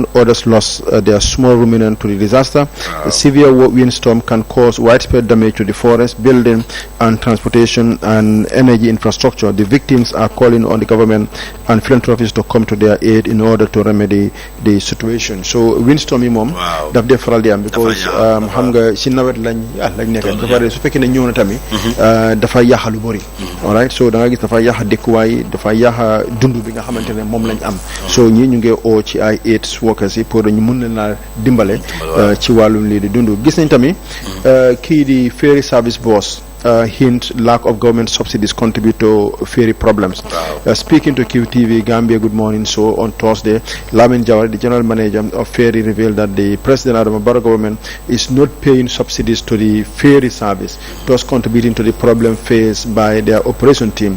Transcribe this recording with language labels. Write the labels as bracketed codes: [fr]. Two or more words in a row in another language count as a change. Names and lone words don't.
[en] Others lost their small ruminant to the disaster. The severe windstorm can cause widespread damage to the forest, building and transportation and energy infrastructure. The victims are calling on the government and philanthropists to come to their aid in order to remedy the situation. [wo] So windstorm yi moom daf dee faral di am because xam nga si nawet lañ nekk dafa su fekkee ne ñëw na tamit dafa yàq lu bëri [en] alright so [wo] da nga gis dafa yàq dëkkuwaay dafa yàq dund bi nga xamante ne moom lañ am so ñii ñu ngi oo ci ay [en] aid workers [wo] yi pour ñu mun leen naa dimbale ci wàllum lii di dund gis nañ tamit kii di [en] ferry service boss hint lack of government subsidies contribute to ferry problems. Speaking to QTV Gambia Good Morning Show on Thursday, Lamin Jawar, the general manager of ferry, revealed that the President Adama Barrow government is not paying subsidies to the ferry service, thus contributing to the problem faced by their operation team.